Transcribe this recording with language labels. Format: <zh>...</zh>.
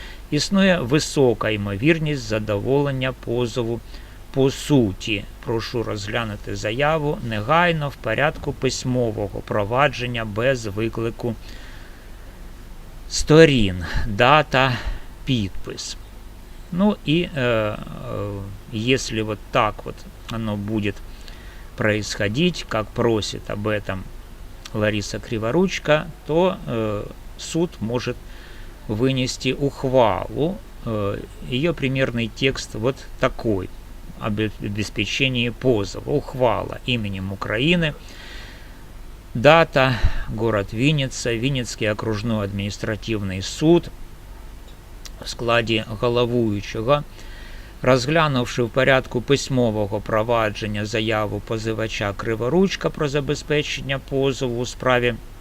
<uk>Існує висока ймовірність задоволення позову по суті. Прошу розглянути заяву негайно в порядку письмового провадження без виклику сторін. Дата, підпис.</uk> <ru>Ну и если вот так вот оно будет происходить, как просит об этом Лариса Криворучко, то суд может вынести ухвалу. Ее примерный текст вот такой: об обеспечении позова. Ухвала именем Украины.</ru> <uk>Дата, город Вінниця, Вінницький окружной адміністративний суд в складі головуючого, розглянувши в порядку письмового провадження заяву позивача Криворучка про забезпечення позову у справі</uk>